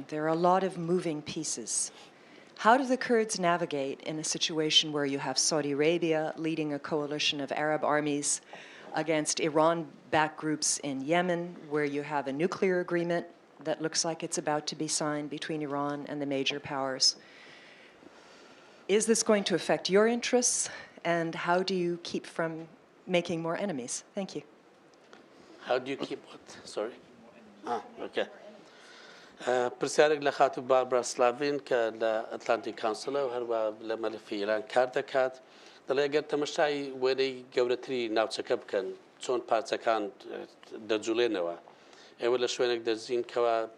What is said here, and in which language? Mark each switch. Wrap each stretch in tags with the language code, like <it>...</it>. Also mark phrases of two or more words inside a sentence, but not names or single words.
<en>There are a lot of moving pieces. How do the Kurds navigate in a situation where you have Saudi Arabia leading a coalition of Arab armies against Iran-backed groups in Yemen, where you have a nuclear agreement that looks like it's about to be signed between Iran and the major powers? Is this going to affect your interests, and how do you keep from making more enemies? Thank you. How do you keep what? Sorry? Okay.</en> <ckb>پرسیارێک لە خاتو باربرا سلاڤین کە لە ئەتلانتیک کانسڵە و هەروە لە مەلەفی ئیران کار دەکات دەڵێ ئەگەر تەمەشای وێنەی گەورەتری ناوچەکە بکەن چۆن پارچەکان دەجوڵێنەوە ئێوە لە شوێنێک دەزین کەوە</ckb>